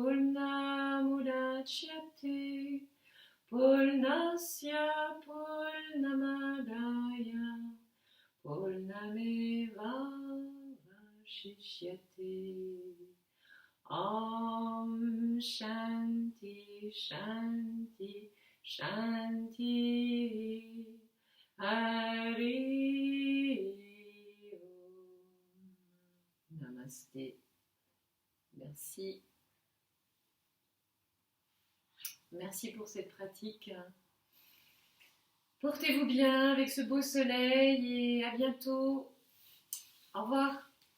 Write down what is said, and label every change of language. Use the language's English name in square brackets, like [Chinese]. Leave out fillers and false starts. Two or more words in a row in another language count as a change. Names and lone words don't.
[Sanskrit] पूर्णमुदच्यते पूर्णस्य पूर्णमादाय पूर्णमेव अवशिष्यते. ॐ शान्ति शान्ति शान्ति. हरि ॐ. [French] Namasté. Merci. Merci pour cette pratique. Portez-vous bien avec ce beau soleil et à bientôt. Au revoir.